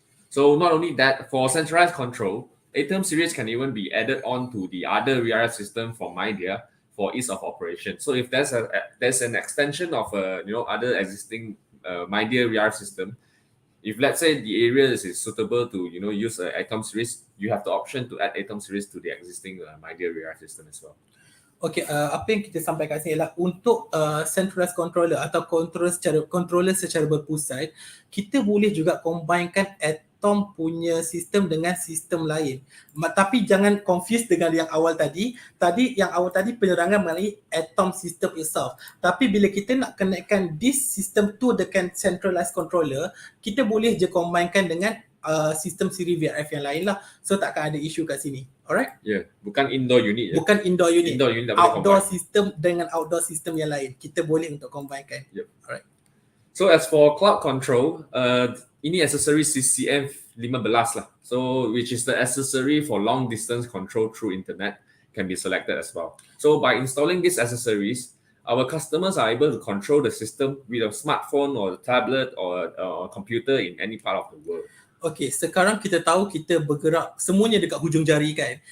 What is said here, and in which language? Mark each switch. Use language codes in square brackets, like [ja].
[en] So not only that, for centralized control, ATOM series can even be added on to the other VRF system from MIDEA for ease of operation. So if there's an extension of other existing MIDEA VRF system, if let's say the area is suitable to use ATOM series, you have the option to add ATOM series to the existing MIDEA VRF system as well. [ms] Okay, apa yang kita sampaikan sini ialah untuk centralized controller atau controller secara berpusat, kita boleh juga combinekan ATOM punya sistem dengan sistem lain. Tapi jangan confuse dengan yang awal tadi. Yang awal tadi penerangan mengenai ATOM system itself. Tapi bila kita nak connectkan [en] this system to [ms] dengan centralized controller, kita boleh je combinekan dengan sistem siri VRF yang lain lah. So takkan ada isu kat sini. [en] Alright? [ms] Yeah, bukan indoor unit. Bukan indoor unit. [en] Indoor unit [ms] outdoor system dengan outdoor system yang lain. Kita boleh untuk combinekan. Yep. Alright. [en] So as for cloud control, [ms] ini [en] accessory CCM 15 lah. So which is the accessory for long distance control through internet can be selected as well. So by installing these accessories, our customers are able to control the system with a smartphone or a tablet or a computer in any part of the world. [ms] Okay, sekarang kita tahu kita bergerak semuanya dekat hujung jari kan.